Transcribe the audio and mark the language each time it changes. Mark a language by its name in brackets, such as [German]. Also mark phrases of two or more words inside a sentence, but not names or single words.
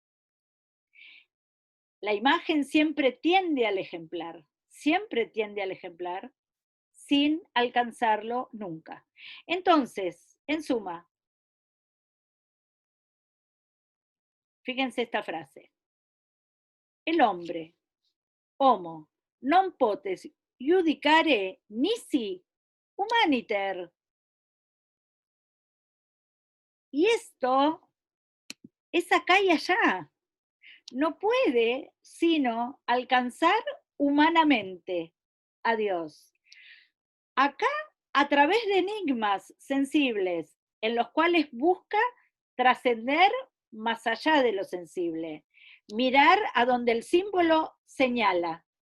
[Spanish] La imagen siempre tiende al ejemplar, sin alcanzarlo nunca. Entonces, en suma, fíjense esta frase. El hombre, [Latin] homo, non potes judicare nisi humaniter. [Spanish] Y esto es acá y allá. No puede sino alcanzar humanamente a Dios. Acá, a través de enigmas sensibles, en los cuales busca trascender más allá de lo sensible, mirar a donde el símbolo señala.